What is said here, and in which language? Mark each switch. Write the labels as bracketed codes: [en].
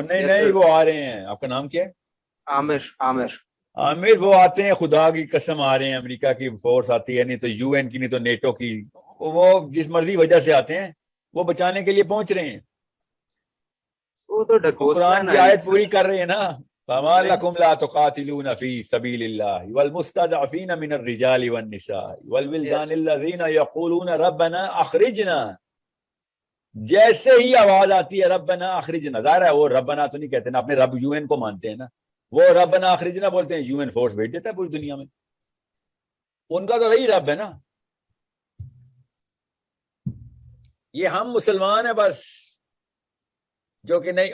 [ur] نہیں وہ آ رہے ہیں. آپ کا نام کیا ہے؟ عامر. وہ آتے ہیں, خدا کی قسم آ رہے ہیں. امریکہ کی فورس آتی ہے, نہیں تو یو این کی, نہیں تو نیٹو کی, وہ جس مرضی وجہ سے آتے ہیں, وہ بچانے کے لیے پہنچ رہے ہیں. وہ تو قرآن کی آیت پوری کر رہے ہیں نا. [ar] فما لكم لا تقاتلون في سبيل الله والمستضعفين من الرجال والنساء والولدان الذين يقولون ربنا اخرجنا. [ur] جیسے ہی آواز آتی ہے [ar] ربنا اخرجنا, [ur] ظاہر ہے وہ ربنا تو نہیں کہتے نا, اپنے رب یو این کو مانتے ہیں نا, وہ ربنا اخرجنا بولتے ہیں. یو این فورس بھیج دیتا ہے پوری دنیا میں, ان کا تو وہی رب ہے نا. یہ ہم مسلمان ہیں بس, جو کہ نہیں.